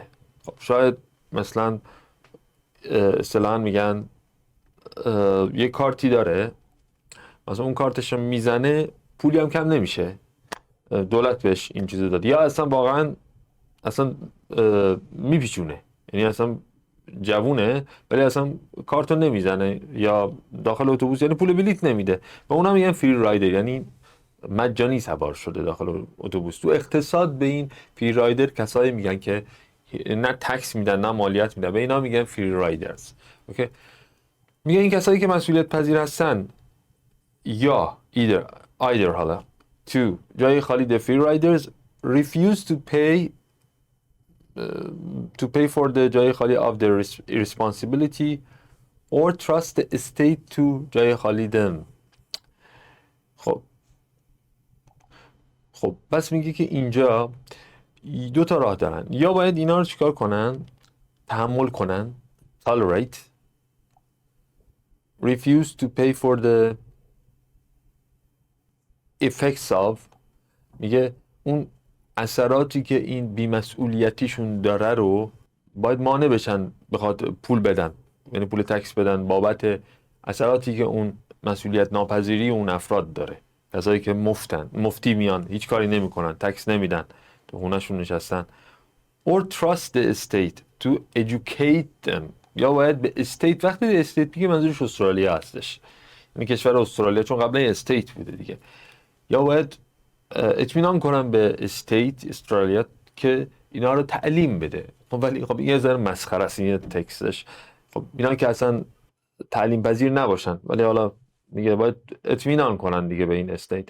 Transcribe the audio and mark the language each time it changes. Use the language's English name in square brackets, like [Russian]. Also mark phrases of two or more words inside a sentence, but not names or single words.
[Persian] خب شاید مثلا اصطلاحاً میگن یه کارتی داره، مثلا اون کارتش رو میزنه، پولی هم کم نمیشه، دولت بهش این چیزو داد، یا اصلا واقعا اصلا میپیچونه، یعنی اصلا جوونه ولی اصلا کارتو نمیزنه یا داخل اتوبوس، یعنی پول بلیط نمیده، و اونم میگن [English] free rider, [Persian] یعنی مجانی سوار شده داخل اتوبوس. تو اقتصاد به این [English] free rider [Persian] کسایی میگن که نه تکس میدن نه مالیات میدن، به اینا میگن [English] free riders. [Persian] اوکی، میگه این کسایی که مسئولیت پذیر هستن یا [English] either حالا to [Persian] جای خالی [English] the free riders refuse to pay for the [Persian] جای خالی [English] of the responsibility or trust the state to [Persian] جای خالی [English] them. [Persian] خب پس میگه که اینجا دو تا راه دارن، یا باید اینا رو چیکار کنن؟ تحمل کنن، [English] tolerate، refuse to pay for the effects of، [Persian] میگه اون اثراتی که این بیمسئولیتیشون داره رو باید مانع بشن، بخاطر پول بدن، یعنی پول تکس بدن بابت اثراتی که اون مسئولیت ناپذیری اون افراد داره. کسایی که مفتی میان، هیچ کاری نمیکنن، تکس نمیدن، تو خونه‌شون نشستن. [English] or trust the state to educate them، [Persian] یا باید به استیت، وقتی به استیت میگه منظورش استرالیا هستش، یعنی کشور استرالیا، چون قبلا استیت بوده دیگه، یا باید اطمینان کنم به استرالیا که اینا رو تعلیم بده. خب ولی خب یه ذره مسخره است این تکستش، خب اینا که اصلا تعلیم پذیر نباشن، ولی حالا میگه باید اطمینان کنن دیگه به این استیت.